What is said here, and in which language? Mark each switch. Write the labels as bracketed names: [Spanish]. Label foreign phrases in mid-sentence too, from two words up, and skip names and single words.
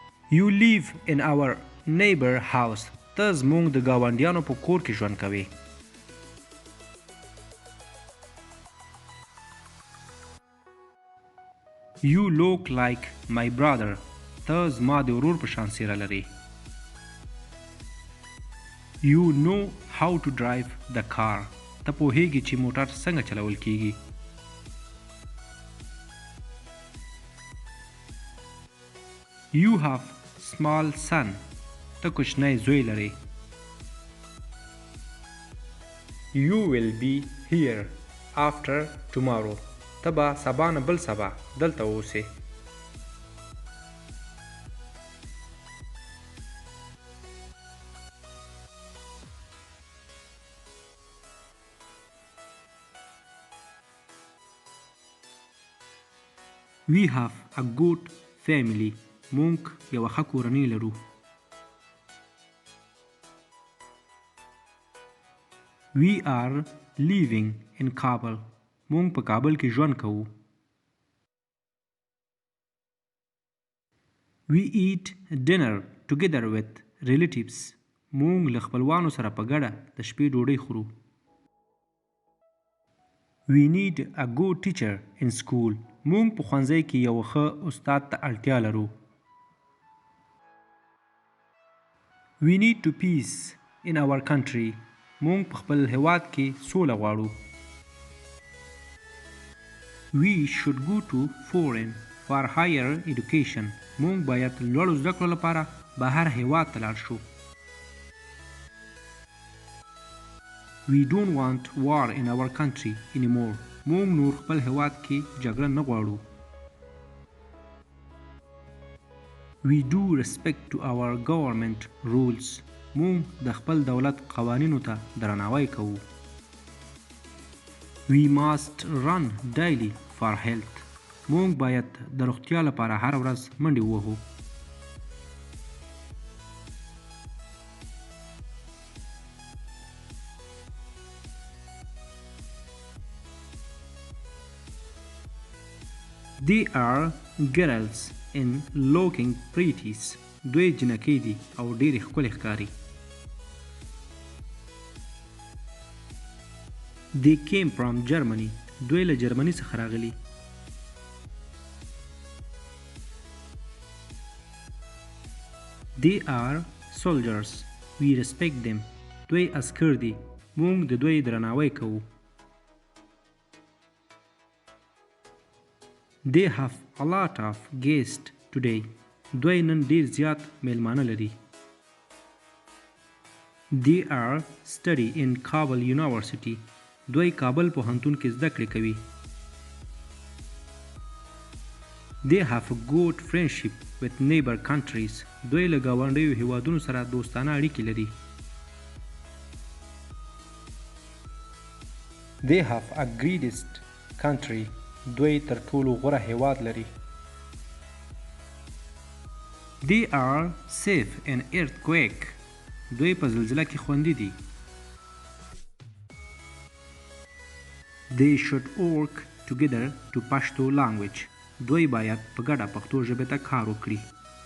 [English] You live in our neighbor house. [Pashto] ته زموږ د ګاونډیانو په کور کې ژوند کوې. [English] You look like my brother. [Pashto] ته زما د ورور په شان څېره لرې. [English] You know how to drive the car. [Pashto] ته پوهېږې چې موټر څنګه چلول کېږي. [English] You have small son. [Pashto] ته کوچنی زوی لرې. [English] You will be here after tomorrow. [Pashto] ته به سبا نه بل سبا دلته اوسې. [English] We have a good family. [Pashto] مونږ یوه ښه کورنۍ لرو. [English] We are living in Kabul. [Pashto] مونږ په کابل کې ژوند کوو. [English] We eat dinner together with relatives. [Pashto] مونږ له خپلوانو سره په ګډه د شپې ډوډۍ خورو. [English] We need a good teacher in school. [Pashto] مونږ په ښوونځي کې یو ښه استاد ته اړتیا لرو. [English] We need to peace in our country. [Pashto] مونږ په خپل هیواد کې سوله غواړو. [English] We should go to foreign for higher education. [Pashto] مونږ باید لوړو زده کړو لپاره بهر هیواد ته لاړ شو. [English] We don't want war in our country anymore. [Pashto] مونږ نور خپل هیواد کې جګړه نه غواړو. [English] We do respect to our government rules. [Pashto] مونږ د خپل دولت قوانینو ته درناوی کوو. [English] We must run daily for health. [Pashto] مونږ باید د روغتیا لپاره هر ورځ منډې ووهو. [English] They are girls in looking pretties. [Pashto] دوی جنکۍ دي او ډېرې ښکلې ښکاري. [English] They came from Germany. [Pashto] دوی له جرمني څخه راغلي. [English] They are soldiers. We respect them. [Pashto] دوی عسکر دي. مونږ د دوی درناوی کوو. [English] They have a lot of guests today. [Pashto] دوی نن ډېر زیات میلمانه لري. [English] They are study in Kabul University. [Pashto] دوی کابل پوهنتون کې زده کړې کوي. [English] They have a good friendship with neighbor countries. [Pashto] دوی له ګاونډیو هیوادونو سره دوستانه اړیکې لري. [English] They have a greatest country. [Pashto] دوی تر ټولو غوره هیواد لري. [English] They are safe in earthquake. [Pashto] دوی په زلزله کې خوندي دي. [English] They should work together to Pashto language. [Pashto] دوی باید په ګډه پښتو ژبې ته کار وکړي.